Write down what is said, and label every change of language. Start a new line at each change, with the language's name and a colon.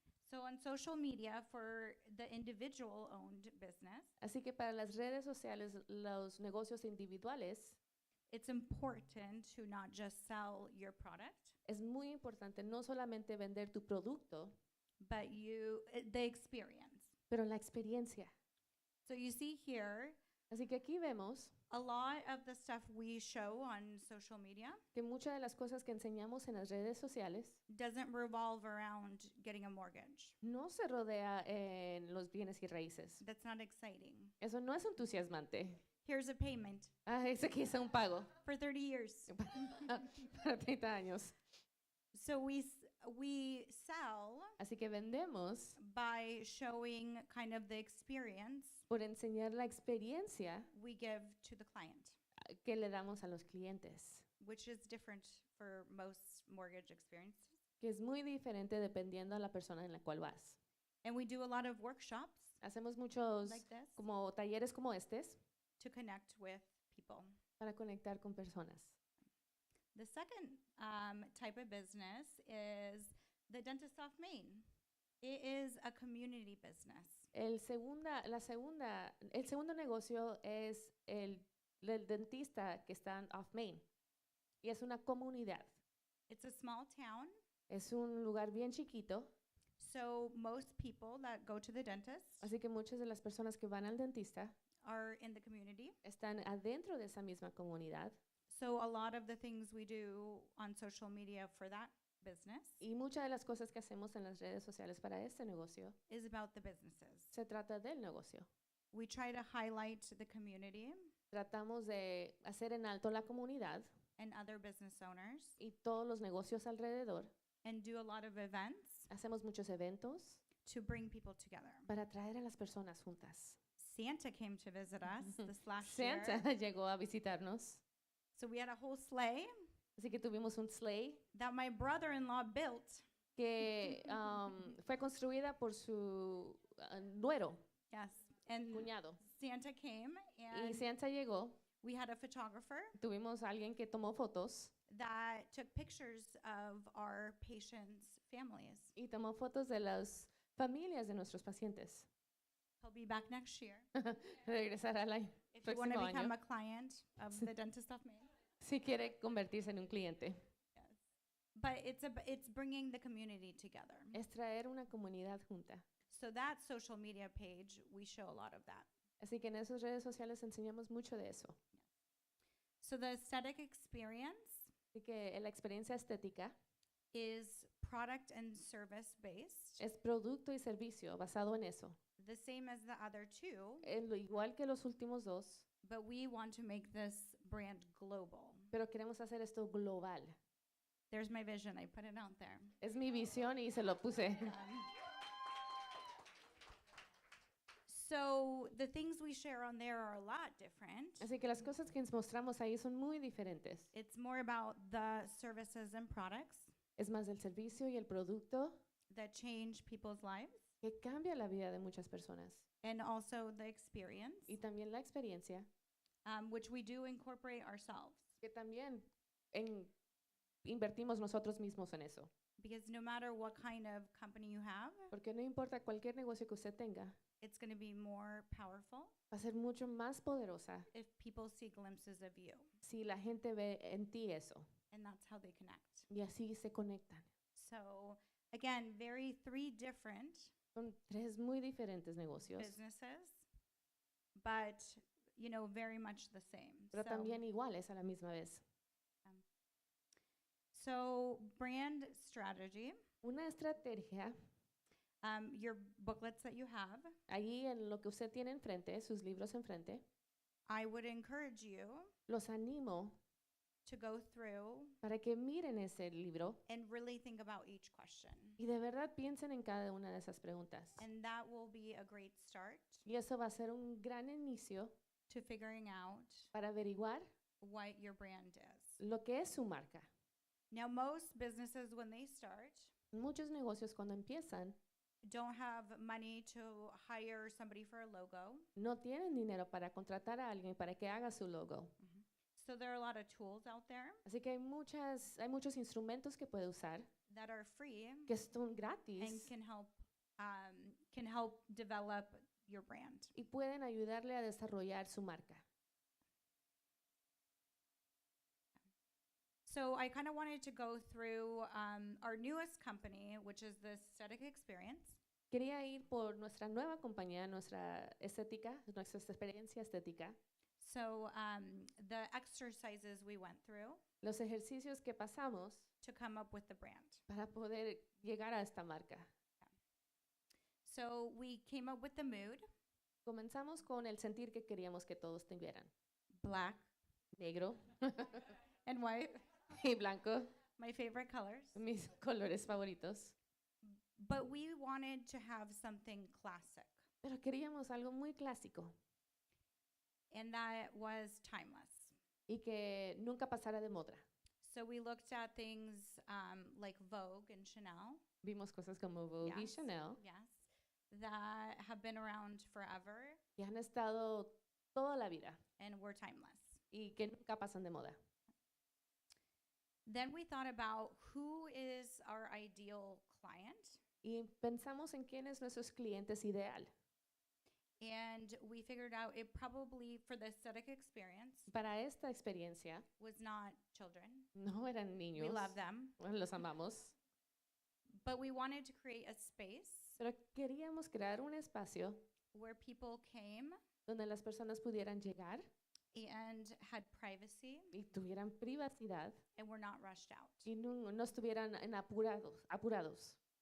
English: So on social media, for the individual owned business,
Spanish: Así que para las redes sociales, los negocios individuales,
English: it's important to not just sell your product,
Spanish: Es muy importante no solamente vender tu producto,
English: but the experience.
Spanish: pero la experiencia.
English: So you see here,
Spanish: Así que aquí vemos
English: a lot of the stuff we show on social media
Spanish: que muchas de las cosas que enseñamos en las redes sociales
English: doesn't revolve around getting a mortgage.
Spanish: no se rodea en los bienes y raíces.
English: That's not exciting.
Spanish: Eso no es entusiasmante.
English: Here's a payment
Spanish: Ese aquí es un pago
English: for 30 years.
Spanish: para 30 años.
English: So we sell
Spanish: Así que vendemos
English: by showing kind of the experience
Spanish: por enseñar la experiencia
English: we give to the client,
Spanish: que le damos a los clientes,
English: which is different for most mortgage experiences.
Spanish: que es muy diferente dependiendo a la persona en la cual vas.
English: And we do a lot of workshops
Spanish: Hacemos muchos
English: like this
Spanish: como talleres como estos
English: to connect with people.
Spanish: para conectar con personas.
English: The second type of business is the Dentist of Maine. It is a community business.
Spanish: El segundo negocio es el dentista que está en Off Main y es una comunidad.
English: It's a small town,
Spanish: Es un lugar bien chiquito,
English: so most people that go to the dentist
Spanish: así que muchas de las personas que van al dentista
English: are in the community.
Spanish: están adentro de esa misma comunidad
English: So a lot of the things we do on social media for that business
Spanish: y muchas de las cosas que hacemos en las redes sociales para este negocio
English: is about the businesses.
Spanish: se trata del negocio.
English: We try to highlight the community
Spanish: Tratamos de hacer en alto la comunidad
English: and other business owners
Spanish: y todos los negocios alrededor.
English: and do a lot of events
Spanish: Hacemos muchos eventos
English: to bring people together.
Spanish: para traer a las personas juntas.
English: Santa came to visit us this last
Spanish: Santa
English: year.
Spanish: llegó a visitarnos,
English: So we had a whole sleigh
Spanish: así que tuvimos un sleigh
English: that my brother-in-law built.
Spanish: que fue construida por su nuero,
English: Yes. And
Spanish: cuñado.
English: Santa came
Spanish: Y
English: and
Spanish: Santa llegó,
English: we had a photographer
Spanish: tuvimos a alguien que tomó fotos
English: that took pictures of our patients' families.
Spanish: y tomó fotos de las familias de nuestros pacientes.
English: He'll be back next year.
Spanish: Regresará el
English: If you want to
Spanish: próximo
English: become
Spanish: año
English: a client of the Dentist of Maine.
Spanish: si quiere convertirse en un cliente.
English: Yes. But it's bringing the community together.
Spanish: Es traer una comunidad junta.
English: So that social media page, we show a lot of that.
Spanish: Así que en esas redes sociales enseñamos mucho de eso.
English: So the aesthetic experience
Spanish: Así que la experiencia estética
English: is product and service based,
Spanish: es producto y servicio basado en eso.
English: the same as the other two,
Spanish: Igual que los últimos dos,
English: but we want to make this brand global.
Spanish: pero queremos hacer esto global.
English: There's my vision. I put it out there.
Spanish: Es mi visión y se lo puse.
English: So the things we share on there are a lot different.
Spanish: Así que las cosas que nos mostramos ahí son muy diferentes.
English: It's more about the services and products
Spanish: Es más del servicio y el producto
English: that change people's lives,
Spanish: que cambia la vida de muchas personas.
English: and also the experience,
Spanish: Y también la experiencia,
English: which we do incorporate ourselves.
Spanish: que también invertimos nosotros mismos en eso.
English: Because no matter what kind of company you have,
Spanish: Porque no importa cualquier negocio que usted tenga,
English: it's going to be more powerful
Spanish: va a ser mucho más poderosa
English: if people see glimpses of you.
Spanish: si la gente ve en ti eso.
English: And that's how they connect.
Spanish: Y así se conectan.
English: So, again, three different
Spanish: Son tres muy diferentes negocios,
English: businesses, but, very much the same.
Spanish: pero también iguales a la misma vez.
English: So brand strategy,
Spanish: Una estrategia,
English: your booklets that you have,
Spanish: allí en lo que usted tiene enfrente, sus libros enfrente,
English: I would encourage you
Spanish: los animo
English: to go through
Spanish: para que miren ese libro
English: and really think about each question.
Spanish: y de verdad piensen en cada una de esas preguntas.
English: And that will be a great start
Spanish: Y eso va a ser un gran inicio
English: to figuring out
Spanish: para averiguar
English: what your brand is.
Spanish: lo que es su marca.
English: Now, most businesses, when they start,
Spanish: Muchos negocios cuando empiezan
English: don't have money to hire somebody for a logo.
Spanish: no tienen dinero para contratar a alguien para que haga su logo.
English: So there are a lot of tools out there
Spanish: Así que hay muchos instrumentos que puede usar
English: that are free
Spanish: que son
English: and
Spanish: gratis
English: can help develop your brand.
Spanish: y pueden ayudarle a desarrollar su marca.
English: So I kind of wanted to go through our newest company, which is the Aesthetic Experience.
Spanish: Quería ir por nuestra nueva compañía, nuestra estética, nuestra experiencia estética,
English: So the exercises we went through
Spanish: los ejercicios que pasamos
English: to come up with the brand.
Spanish: para poder llegar a esta marca.
English: So we came up with the mood,
Spanish: Comenzamos con el sentir que queríamos que todos tuvieran.
English: black
Spanish: Negro
English: and white,
Spanish: y blanco,
English: my favorite colors.
Spanish: mis colores favoritos.
English: But we wanted to have something classic,
Spanish: Pero queríamos algo muy clásico
English: and that was timeless.
Spanish: y que nunca pasara de moda.
English: So we looked at things like Vogue and Chanel,
Spanish: Vimos cosas como Vogue y
English: Yes.
Spanish: Chanel,
English: yes, that have been around forever
Spanish: que han estado toda la vida
English: and were timeless.
Spanish: y que nunca pasan de moda.
English: Then we thought about who is our ideal client,
Spanish: Y pensamos en quién es nuestros clientes ideal.
English: and we figured out it probably, for the aesthetic experience,
Spanish: Para esta experiencia
English: was not children.
Spanish: no eran niños,
English: We love them.
Spanish: los amamos,
English: But we wanted to create a space
Spanish: pero queríamos crear un espacio
English: where people came
Spanish: donde las personas pudieran llegar
English: and had privacy
Spanish: y tuvieran privacidad
English: and were not rushed out.
Spanish: y no estuvieran apurados.